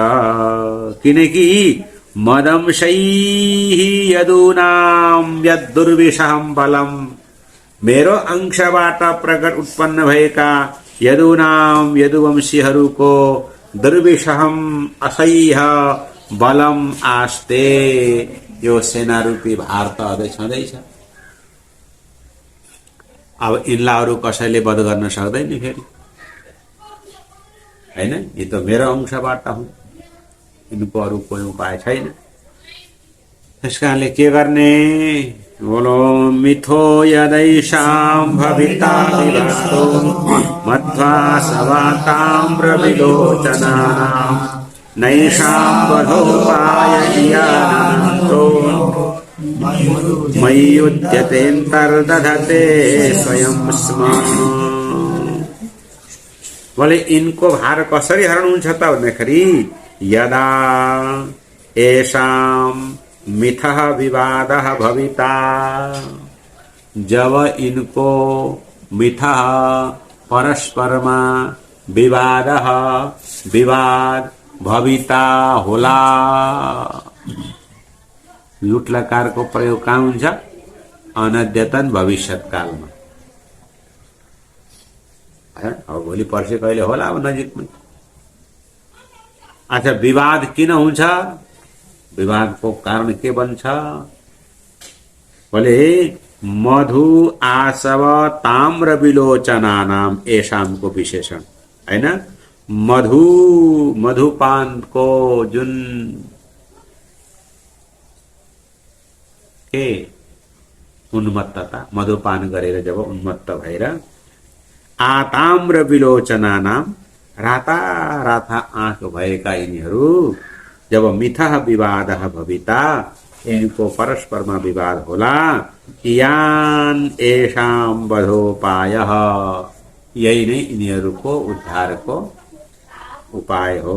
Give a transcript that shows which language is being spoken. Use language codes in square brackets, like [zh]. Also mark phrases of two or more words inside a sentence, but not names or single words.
[ne] किनकि [sa] मदंशैः यदूनाम यद्दुर्विशहं बलम, [ne] मेरो अंशबाट प्रकट उत्पन्न भएका यदूनाम यदुवंशीहरूको दुर्विशहं असह्य बलम आस्ते, यो सेना रूपी भार त अझै छँदैछ। अब यिनलाई अरू कसैले वध गर्न सक्दैन फेरि हैन, यो त मेरो अंशबाट हुन्, यिनको अरू कोही उपाय छैन। त्यसकारणले के गर्ने? [sa] बोलो मिथो यदैषां भविता विवादो मध्वा सवाताम्र विलोचनानां नैषां वधोपाय इयानन्तो मय्युद्यतेऽन्तर्दधते स्वयं स्म। [ne] बोले इनको भार कसरी हरण हुन्छ त भन्दाखेरि [sa] यदा एषां मिथः विवादः भविता, [ne] जब इनको मिथः परस्परमा विवाद भविता होला। लुटलकारको प्रयोग कहाँ हुन्छ? अनद्यतन भविष्यत कालमा। अब भोलि पर्सि कहिले होला अब नजिकमै। अच्छा, विवाद किन हुन्छ? विवादको कारण के बन्छ? बोले [sa] मधु आसव ताम्र विलोचनानाम, [ne] एषामको विशेषण [hi] है ना। [ne] मधुपान को जुन के उन्मत्तता, मधुपान गरेर जब उन्मत्त भएर आताम्र विलोचना नाम राता राता आँख भएका यिनीहरू जब मिथः विवाद भविता इनको परस्परमा विवाद होला, [sa] यान एषाम वधोपायः [ne] यही नै यिनीहरूको उद्धारको उपाय हो।